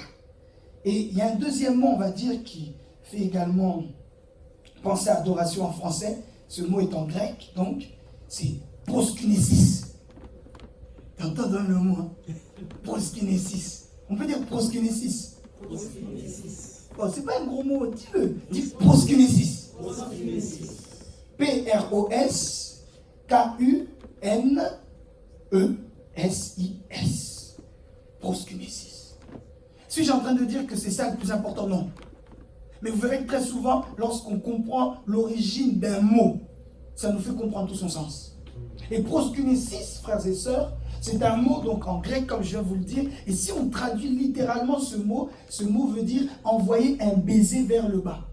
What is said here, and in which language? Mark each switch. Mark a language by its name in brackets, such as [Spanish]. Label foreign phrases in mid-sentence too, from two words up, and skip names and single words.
[French] Et il y a un deuxième mot, on va dire, qui fait également penser à adoration en français. Ce mot est en grec, donc c'est proskinesis. T'entends dans le mot, hein? Proskinesis. On peut dire proskinesis. Oh, c'est pas un gros mot, dis-le. Dis proskinesis. P-R-O-S-K-U-N-E-S-I-S. Proskunesis. Suis-je en train de dire que c'est ça le plus important? Non. Mais vous verrez que très souvent, lorsqu'on comprend l'origine d'un mot, ça nous fait comprendre tout son sens. Et proskunesis, frères et sœurs, c'est un mot donc en grec, comme je viens de vous le dire. Et si on traduit littéralement ce mot veut dire envoyer un baiser vers le bas.